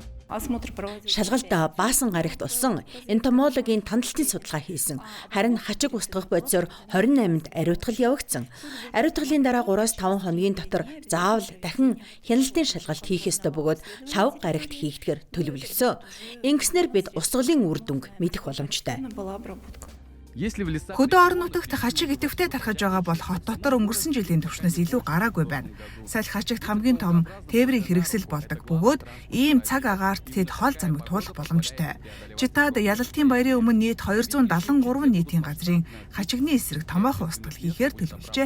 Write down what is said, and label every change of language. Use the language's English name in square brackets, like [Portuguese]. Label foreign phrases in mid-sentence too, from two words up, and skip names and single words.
[Mongolian] Шалгалт баасан гарагт болсон энтомологийн тандалтын судалгаа хийсэн. Харин хачиг устгах бодисоор 28-нд ариутгал явагдсан. Ариутгалын дараа 3-5 хоногийн дотор заавал дахин хяналтын шалгалт хийх ёстой бөгөөд лав гарагт хийгдэхээр төлөвлөсөн. Ингэснээр бид устгалын үр дүнг мэдэх боломжтой. [Russian] Если в лесах [Mongolian] Хөдөө орон нутагт хачиг идэвхтэй тархаж байгаа бол хот дотор өнгөрсөн жилийн түвшнээс илүү гараагүй байна. Салхи хачигт хамгийн том тээврийн хэрэгсэл болдог бөгөөд ийм цаг агаарт тэд хол замыг туулах боломжтой. Житад ялалтын баярын өмнө нийт 273 нийтийн газрын хачигны эсрэг томоохон устгал хийхээр төлөвлөжээ.